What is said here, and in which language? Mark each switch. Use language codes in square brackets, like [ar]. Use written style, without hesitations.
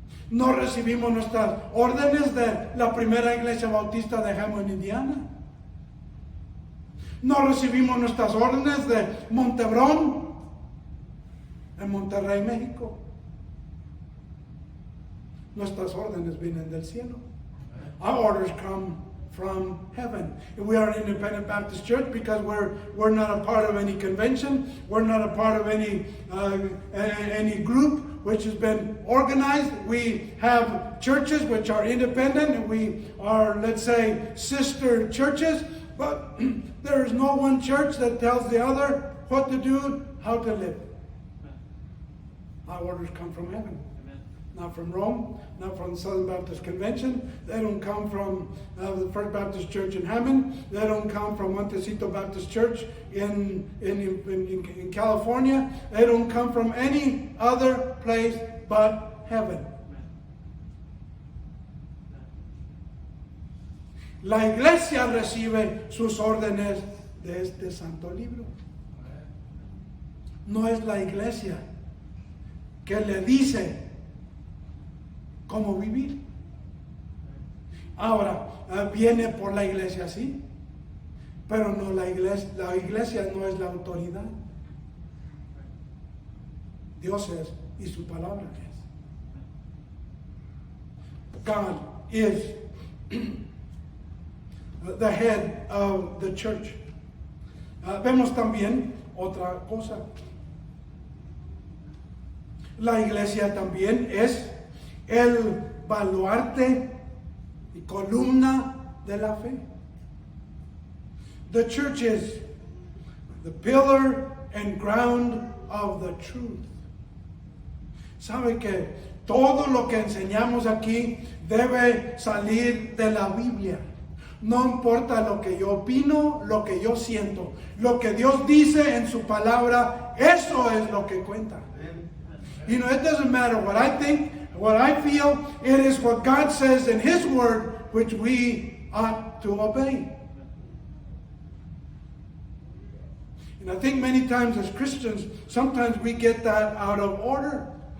[es] No recibimos nuestras órdenes de la primera iglesia bautista de Hammond, Indiana. No recibimos nuestras órdenes de Montebrón, en Monterrey, México. Nuestras órdenes vienen del cielo. [en] Our orders come from heaven. We are an independent Baptist church because we're not a part of any convention. We're not a part of any group which has been organized. We have churches which are independent. We are, let's say, sister churches. But there is no one church that tells the other what to do, how to live. Our orders come from heaven. Amen. Not from Rome, not from the Southern Baptist Convention. They don't come from the First Baptist Church in Hammond. They don't come from Montecito Baptist Church in California. They don't come from any other place but heaven. [es] La iglesia recibe sus órdenes de este santo libro. No es la iglesia que le dice cómo vivir. Ahora, viene por la iglesia, sí, pero no la iglesia no es la autoridad. Dios es y su palabra es. [en] God is the head of the church. [es] Vemos también otra cosa. La iglesia también es el baluarte y columna de la fe. [en] The church is the pillar and ground of the truth. [es] ¿Sabe que todo lo que enseñamos aquí debe salir de la Biblia? No importa lo que yo opino, lo que yo siento, lo que Dios dice en su palabra, eso es lo que cuenta. [en] You know, it doesn't matter what I think, what I feel, it is what God says in His Word which we ought to obey. And I think many times as Christians, sometimes we get that out of order.